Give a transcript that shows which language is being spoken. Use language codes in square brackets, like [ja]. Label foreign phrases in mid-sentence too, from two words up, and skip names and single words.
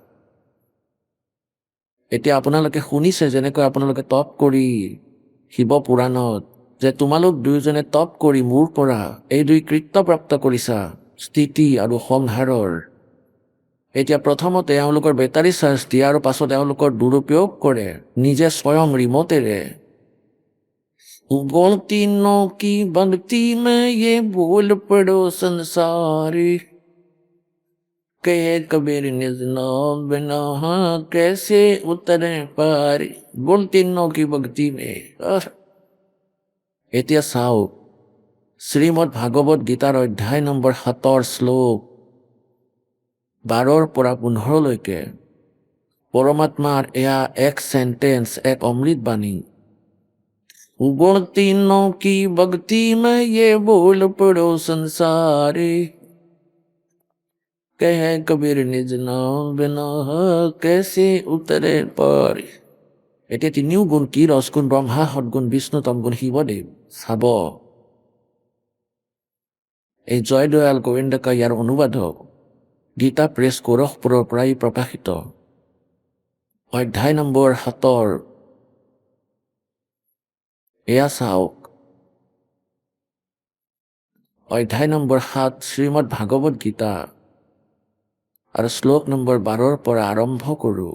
[as] এতিয়া আপোনালোকে শুনিছে যেনেকৈ আপোনালোকে তপ কৰি শিৱ পুৰাণত যে তোমালোক দুয়োজনে তপ কৰি মোৰ পৰা এই 2 কৃত্য প্ৰাপ্ত কৰিছা, স্থিতি আৰু সংহাৰৰ। এতিয়া প্ৰথমতে এওঁলোকৰ বেটাৰী চাৰ্জ দিয়ে আৰু পাছত এওঁলোকৰ দুৰুপয়োগ কৰে নিজে স্বয়ং ৰিমোটেৰে। [hi] गलतियों की बनती में ये बोल पड़ो संसारी कहे कबीर निज नाम बिना कैसे उतरे पारी गलतियों की भक्ति में। [as] এতিয়া চাওক শ্ৰীমদ ভাগৱত গীতাৰ অধ্যায় নম্বৰ 7 শ্লোক 12 পৰা 15 লৈকে পৰমাত্মাৰ এয়া এক সেন্টেন্স, এক অমৃত বাণী। [hi] गलतियों की भक्ति में ये बोल पड़ो संसारी कहे कबीर निज नाम बिना कैसे उतरे पारी। [as] এতিয়া তিনিও গুণ কি? ৰসগুণ ব্ৰহ্মা, সদগুণ বিষ্ণু, তমগুণ শিৱদেৱ। চাব এই জয়দয়াল গোবিন্দকা ইয়াৰ অনুবাদক গীতা প্ৰেছ গোৰখপুৰৰ পৰাই প্ৰকাশিত। অধ্যায় নম্বৰ 7 এয়া চাওক, অধ্যায় নম্বৰ 7 শ্ৰীমদ ভাগৱত গীতা আৰু শ্লোক নম্বৰ 12 পৰা আৰম্ভ কৰোঁ।